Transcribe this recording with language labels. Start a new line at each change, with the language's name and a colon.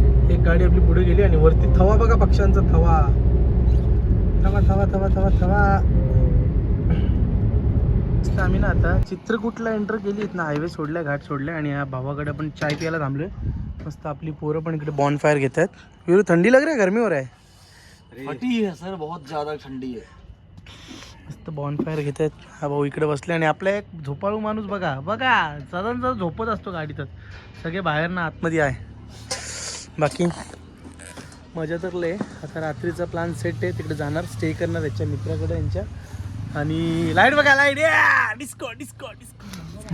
Marathi: एक गाडी आपली पुढे गेली, आणि वरती थवा बघा, पक्ष्यांचा थवा. थवा थवा थवा थवा थवा. आम्ही ना आता चित्रकूटला एंटर केली, इथनं हायवे सोडलाय, घाट सोडलाय, आणि या भावाकडे आपण चाय प्यायला थांबलोय. मस्त आपली पोरं पण इकडे बॉन फायर घेत आहेत.
Hindi: विरू थंडी लग रही है, गर्मी हो रहा है? फटी है सर, बहुत ज्यादा ठंडी है.
Marathi: मस्त बॉन फायर घेत आहेत. हा भाऊ इकडे बसले, आणि आपला एक झोपाळू माणूस बघा बघा, सदन झोपत असतो गाडीतच. सगळे बाहेर ना आतमध्ये आहे. बाकी मजा तर लय. आता रात्रीचा प्लॅन सेट आहे, तिकडे जाणार, स्टे करणार याच्या मित्राकडे यांच्या. आणि लाईट बघा, लाईट डिस्को डिस्को डिस्को.